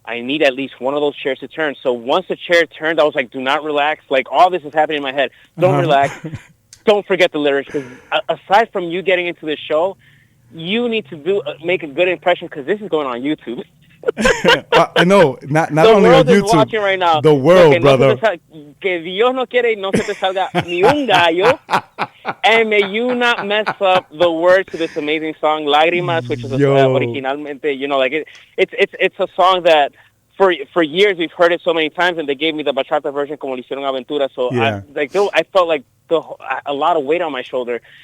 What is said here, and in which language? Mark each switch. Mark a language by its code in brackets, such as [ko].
[en] I need at least one of those chairs to turn. So once the chair turned, I was like, do not relax. Like, all this is happening in my head. Don't relax. Don't forget the lyrics. Because aside from you getting into the show, you need to make a good impression because this is going on YouTube. I know. Not only on YouTube. The world is watching right now. The world, brother. [es] Que Dios no quiere y no se te salga ni un gallo. [en] And may you not mess up the words to this amazing song, Lágrimas, which is originalmente, it's a song that for years we've heard it so many times, and they gave me the bachata version [es] como le hicieron [en] Aventura. So I felt like a lot of weight on my shoulder.